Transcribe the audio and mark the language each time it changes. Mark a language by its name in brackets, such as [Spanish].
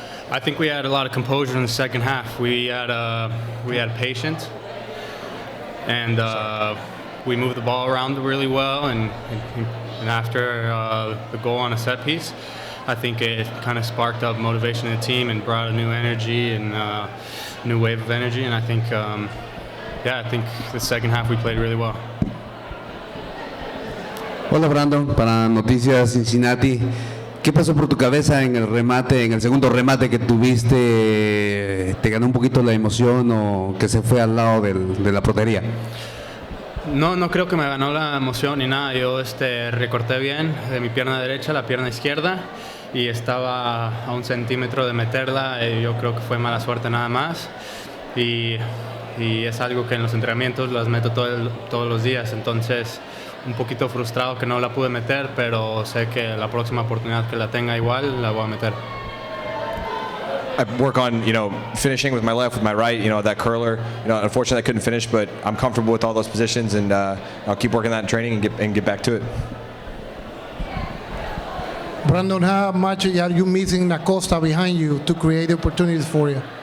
[English] I think we had a lot of composure in the second half. We had patience, and we moved the ball around really well, and after the goal on a set piece, I think it kind of sparked up motivation in the team and brought a new energy and a new wave of energy. And I think, I think the second half we played really well. [Spanish] Hola, Brandon, para Noticias Cincinnati. ¿Qué pasó por tu cabeza en el segundo remate que tuviste? ¿Te ganó un poquito la emoción o que se fue al lado de la portería? No creo que me ganó la emoción ni nada. Yo recorté bien de mi pierna derecha a la pierna izquierda y estaba a 1 centímetro de meterla. Yo creo que fue mala suerte nada más. Y es algo que en los entrenamientos las meto todos los días. Entonces, un poquito frustrado que no la pude meter, pero sé que la próxima oportunidad que la tenga igual, la voy a meter. [English] I work on, finishing with my left, with my right, that curler. Unfortunately I couldn't finish, but I'm comfortable with all those positions, and I'll keep working that in training and get back to it. Brandon, how much are you missing Acosta behind you to create opportunities for you?